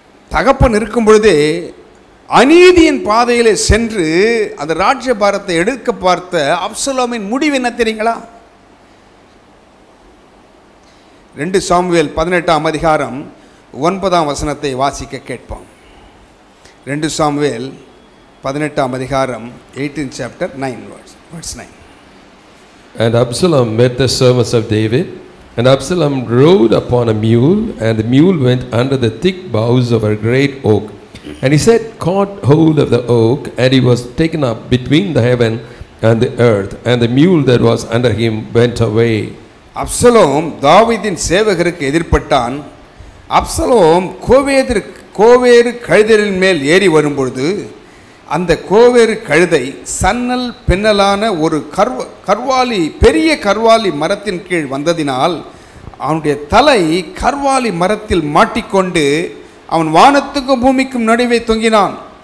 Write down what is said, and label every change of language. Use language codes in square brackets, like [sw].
[ta] தகப்பன் இருக்கும் பொழுதே அநீதியின் பாதையிலே சென்று அந்த ராஜ்யபாரத்தை எடுக்க பார்த்த அப்சலோமின் முடிவு என்ன தெரியுங்களா? 2 சாமுவேல் 18ஆம் அதிகாரம் 9ஆம் வசனத்தை வாசிக்க கேட்போம். 2 சாமுவேல் 18ஆம் அதிகாரம் [en] 18th chapter 9 verse 9. And Absalom met the servants of David, and Absalom rode upon a mule, and the mule went under the thick boughs of a great oak. And he said, caught hold of the oak, and he was taken up between the heaven and the earth, and the mule that was under him went away. [ta] Absalom தாவீதின் சேவகருக்கு எதிர்ப்பட்டான். Absalom கோவேறு கழுதையின் மேல் ஏறி வரும்பொழுது அந்த கோவேறு கழுதை சன்னல் பின்னலான ஒரு கர்வாலி, பெரிய கர்வாலி மரத்தின் கீழ் வந்ததினால் அவனுடைய தலை கர்வாலி மரத்தில் மாட்டிக்கொண்டு அவன் வானத்துக்கும் பூமிக்கும் நடுவே தொங்கினான்.